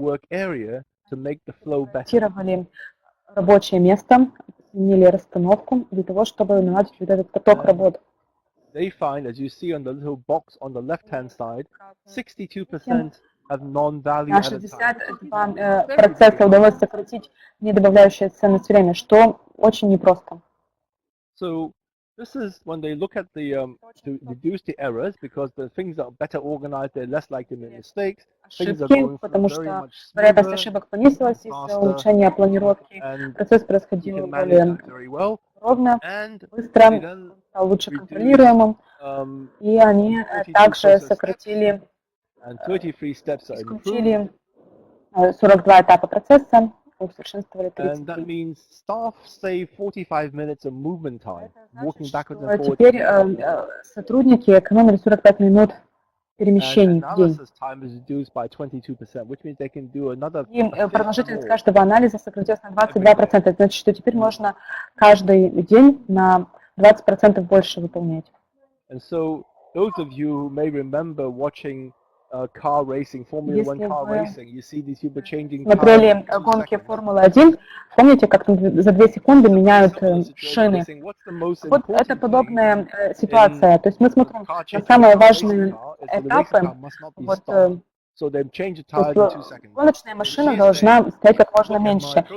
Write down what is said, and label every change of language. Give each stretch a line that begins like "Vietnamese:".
Russian: Адаптировали рабочее место, сменили расстановку для того, чтобы наладить вот этот поток работы.
English: They find, as you see on the little box on the left-hand side, 62% of non-value
Russian: на 62% удалось сократить недобавляющее ценность время, что очень непросто.
English: So this is when they look at the to reduce the errors, because the things are better organized, they're less likely to make mistakes.
Russian: Ошибки, потому что вероятность ошибок понизилась из-за улучшения планировки. Процесс происходил более ровно, быстро, стал лучше контролируемым, и они также исключили 42 этапа процесса, усовершенствовали 30
English: that
Russian: дней.
English: means staff save 45 minutes of movement time, walking backwards and forwards.
Russian: Теперь сотрудники экономили 45 минут перемещений в день. И продолжительность каждого анализа сократилась на 22%. Это значит, что теперь можно каждый день на 20% больше выполнять.
English: And so those of you who may remember watching car racing, Formula 1 car racing, you see these people changing cars.
Russian: Смотрели гонки Формулы-1, помните, как за 2 секунды меняют шины? Вот это подобная ситуация. То есть мы смотрим на самые важные этапы. Вот, гоночная машина должна стоять как можно меньше.